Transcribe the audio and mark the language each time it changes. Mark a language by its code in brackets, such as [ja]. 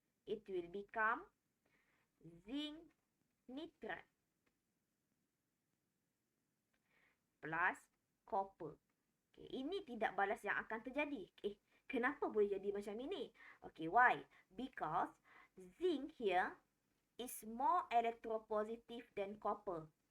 [en] It will become zinc nitrate plus copper. [ms] Okay, ini tidak balas yang akan terjadi. Kenapa boleh jadi macam ini? [en] Okay, why? Because zinc here is more electropositive than copper.